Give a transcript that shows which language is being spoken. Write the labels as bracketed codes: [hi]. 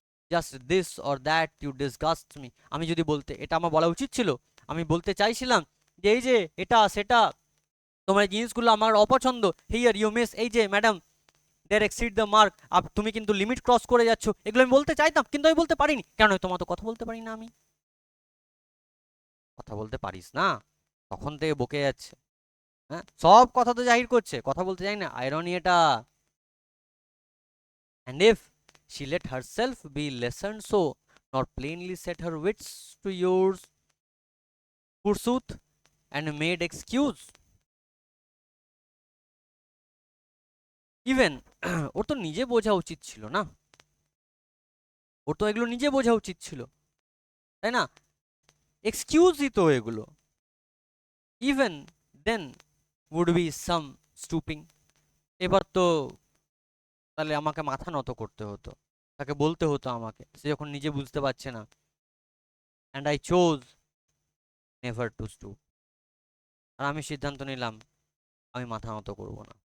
[en] just this or that you disgust me, [bn] আমি যদি বলতে এটা আমার বলা উচিত ছিল, আমি বলতে চাইছিলাম যে এই যে এটা সেটা, তোমার এই জিনিসগুলো আমার অপছন্দ, [en] here you miss, [bn] এই যে madam [en] there exceed the mark, [bn] তুমি কিন্তু লিমিট ক্রস করে যাচ্ছ, এগুলো আমি বলতে চাইতাম কিন্তু আমি বলতে পারিনি, কেন? তোমার তো কথা বলতে পারি না আমি। কথা বলতে পারিস না, তখন থেকে বকে যাচ্ছে, হ্যাঁ সব কথা তো জাহির করছে, কথা বলতে চাই না, আইরনি এটা। [en] And if she let herself be lessened so, nor plainly set her wits to yours pursuit and made excuse, even [bn] ওর তো নিজে বোঝা উচিত ছিল না, ওর তো এগুলো নিজে বোঝা উচিত ছিল, তাই না? এক্সকিউজই তো এগুলো। [en] even then would be some stooping, [bn] এবার তো তাহলে আমাকে মাথা নত করতে হতো, তাকে বলতে হতো আমাকে, সে যখন নিজে বুঝতে পারছে না। [en] and I chose never to stoop, [bn] আর আমি সিদ্ধান্ত নিলাম আমি মাথা নত করব না।